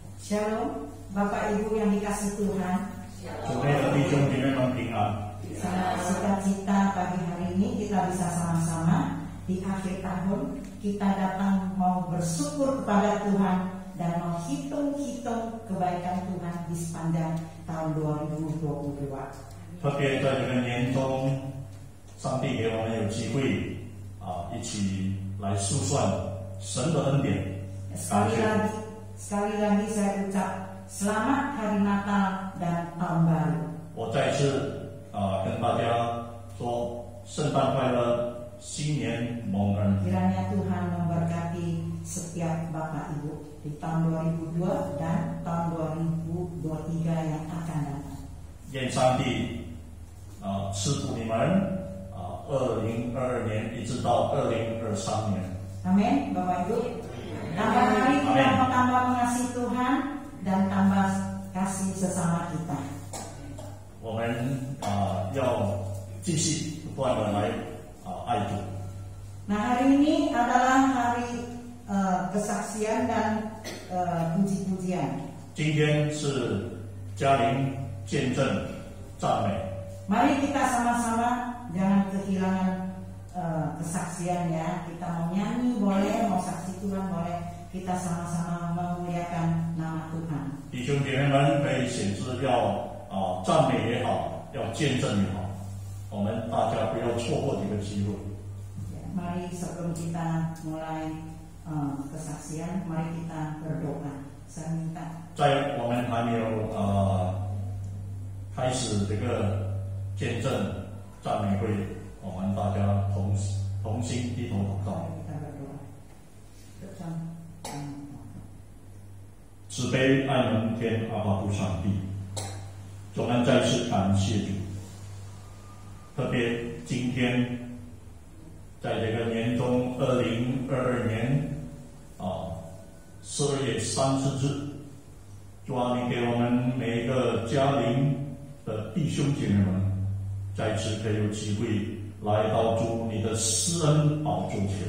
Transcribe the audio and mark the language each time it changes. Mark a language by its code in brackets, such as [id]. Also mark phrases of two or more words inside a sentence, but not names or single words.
[id] Shalom, Bapak Ibu yang dikasih Tuhan. Saya sukacita pagi hari ini kita bisa sama-sama di akhir tahun kita datang mau bersyukur kepada Tuhan dan mau hitung-hitung kebaikan Tuhan di sepanjang tahun 2022. [zh] 特别在这个年中，上帝给我们有机会一起来数算神的恩典。 [id] Sekali lagi saya ucap selamat hari Natal dan tahun baru. [zh] 我再次跟大家说圣诞快乐，新年蒙恩。 [id] Kiranya Tuhan memberkati setiap Bapak Ibu di tahun 2002 dan tahun 2023 yang akan datang. 愿上帝赐福你们2022年一直到2023年。 Amin, Bapak Ibu. Tambah hari kita mau tambah mengasihi Tuhan dan tambah kasih sesama kita. [zh] 我们要继续不断的来爱主。 [id] Nah, hari ini adalah hari kesaksian dan puji-pujian. [zh] 今天是嘉陵见证赞美。 [id] Mari kita sama-sama jangan kehilangan kesaksian ya. Kita mau nyanyi boleh, mau saksi Tuhan boleh. Kita sama-sama memuliakan nama Tuhan. [zh] 弟兄姐妹们可以显示要赞美也好，要见证也好，我们大家不要错过这个机会。 [id] Mari sebelum kita mulai kesaksian, mari kita berdoa. Saya minta [zh] 在我们还没有开始这个见证赞美会，我们大家同心低头祷告。 [id] kita berdoa. [zh] 慈悲爱能天阿爸父上帝，我们再次感谢主。特别今天，在这个年中2022年12月30日，主啊，你给我们每一个嘉陵的弟兄姐妹们，再次可以有机会来到主你的施恩宝座前。